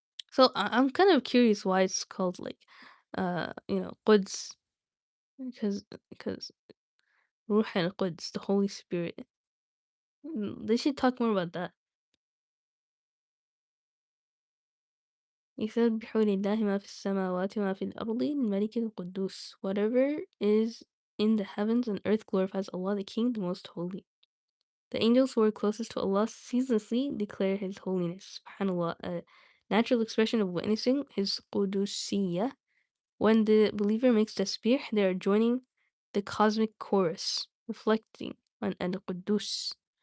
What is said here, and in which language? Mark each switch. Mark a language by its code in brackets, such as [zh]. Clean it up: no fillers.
[en] So I'm kind of curious why it's called like, Quds, because Ruh al-Quds, the Holy Spirit. They should talk more about that. [ar] يسبح لله ما في السماوات وما في الأرض الملك القدوس. [en] Whatever is in the heavens and earth glorifies Allah, the King, the Most Holy. The angels who are closest to Allah ceaselessly declare His holiness. SubhanAllah, a natural expression of witnessing His Qudusiyya. When the believer makes tasbih, they are joining the cosmic chorus, reflecting on Al-Qudus.